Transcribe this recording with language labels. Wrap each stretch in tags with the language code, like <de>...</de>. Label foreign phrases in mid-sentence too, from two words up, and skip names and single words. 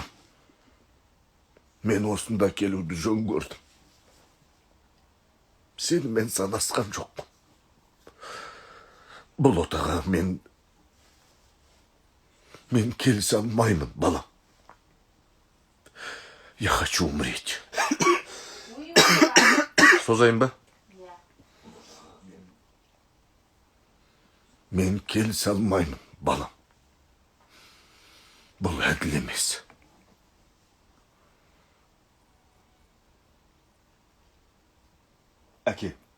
<kk>Мен осында келуді жөн көрдім. Сені мен санасқан жоқпын. Бұл отаға мен келісе алмаймын, балам.</kk> <ru>Я хочу умереть.</ru> <kk>Созайын ба? Иә. Мен келісе алмаймын, балам. Бұл әділ емес. Әке.</kk>